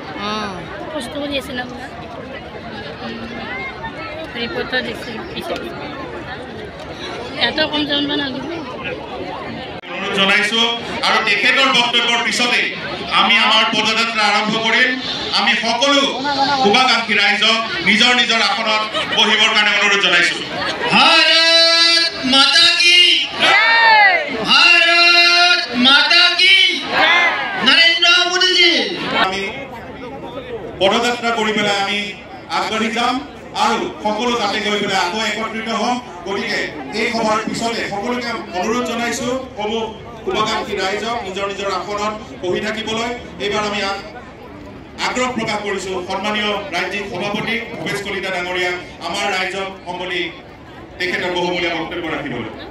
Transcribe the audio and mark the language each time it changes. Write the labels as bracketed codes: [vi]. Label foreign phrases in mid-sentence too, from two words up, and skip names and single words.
[as] অনুৰোধ জনাইছোঁ, আৰু তেখেতৰ বক্তব্যৰ পিছতে আমি আমাৰ পদযাত্ৰা আৰম্ভ কৰিম। আমি সকলো শুভাকাংক্ষী ৰাইজক নিজৰ নিজৰ আসনত বহিবৰ কাৰণে অনুৰোধ জনাইছোঁ। [hi] माता की भारत माता की नरेंद्र मोदी जी। [as] আমি পদযাত্ৰা কৰি পেলাই আমি আগবাঢ়ি যাম আৰু সকলো তাতে গৈ পেলাই আকৌ একত্ৰিত হ'ম। গতিকে এই সভাৰ পিছতে সকলোকে অনুৰোধ জনাইছোঁ সমূহ শুভাকাংক্ষী ৰাইজক নিজৰ নিজৰ আসনত বহি থাকিবলৈ। এইবাৰ আমি আগ্ৰহ প্ৰকাশ কৰিছোঁ সন্মানীয় ৰাজ্যিক সভাপতি ভৱেশ কলিতা ডাঙৰীয়া আমাৰ ৰাইজক সম্বোধি তেখেতৰ বহুমূলীয়া বক্তব্য ৰাখিবলৈ।